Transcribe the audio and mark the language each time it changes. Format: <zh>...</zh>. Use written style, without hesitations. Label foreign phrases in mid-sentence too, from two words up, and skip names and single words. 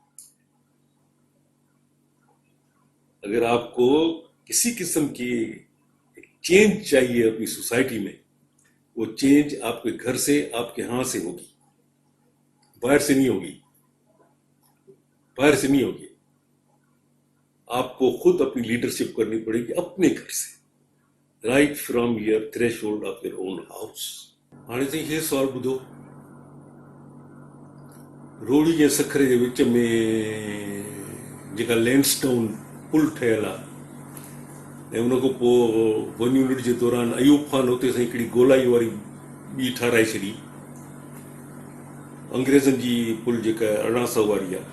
<ur>اگر آپ کو کسی قسم کی چینج چاہیے اپنی سوسائٹی میں, وہ چینج آپ کے گھر سے, آپ کے ہاں سے ہوگی, باہر سے نہیں ہوگی. باہر سے نہیں ہوگی. آپ کو خود اپنی لیڈرشپ کرنی پڑے گی اپنے گھر سے,</ur> <en>right from your threshold of your own house.</en> <sd>हाणे ताईं इहे सुवाल ॿुधो. रोड़ी जे सखरे जे विच में जेका लैंडस्टोन पुल ठहियल आहे, ऐं उन खां पोइ 1 यूनिट जे दौरान अयूब खान हुते सां हिकिड़ी गोलाई वारी ॿी ठाराए छॾी, अंग्रेज़नि जी पुल जेका 1800 वारी आहे.</sd>